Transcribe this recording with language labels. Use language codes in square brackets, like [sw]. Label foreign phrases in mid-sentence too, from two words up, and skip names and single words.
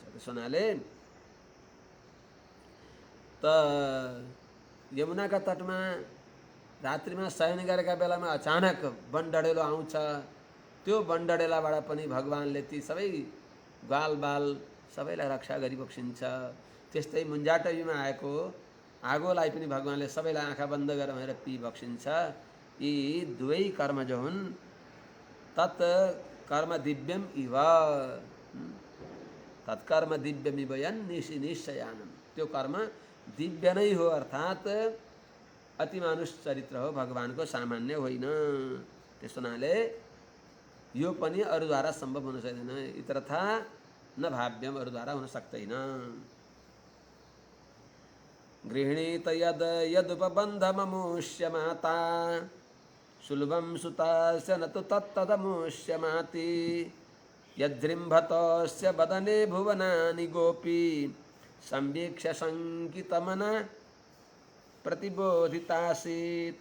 [ne] त्यसो हुनाले त यमुनाका तटमा रात्रिमा शयन गरेका बेलामा अचानक वनडडेलो आउँछ। त्यो वनडडेलाबाट पनि भगवानले ती सबै ग्वालबाल सबैलाई रक्षा गरिबक्सिन्छ। त्यस्तै मुन्जाटबीमा आएको आगोलाई पनि भगवानले सबैलाई आँखा बन्द गरेर भनेर पिबक्सिन्छ। यी दुवै कर्म जो हुन्, [sa] तत् कर्म दिव्यम इव, तत्कर्म दिव्यम इव निश्चयानम्, [ne] त्यो कर्म दिव्य नै हो, अर्थात् अति मानुष चरित्र हो, भगवानको सामान्य होइन। त्यस हुनाले यो पनि अरूद्वारा सम्भव हुन सक्दैन, [sa] इतरथा न भाव्यम, [ne] अरूद्वारा हुन सक्दैन। [sa] गृह्णीत यद यदुपबन्धममुष्य माता सुलभं सुतस्य न तु तत्तदमुष्यमाति यद्रिम्भतस्य वदने भुवनानि गोपी संवीक्ष्य शङ्कितमना प्रतिबोधितासीत्।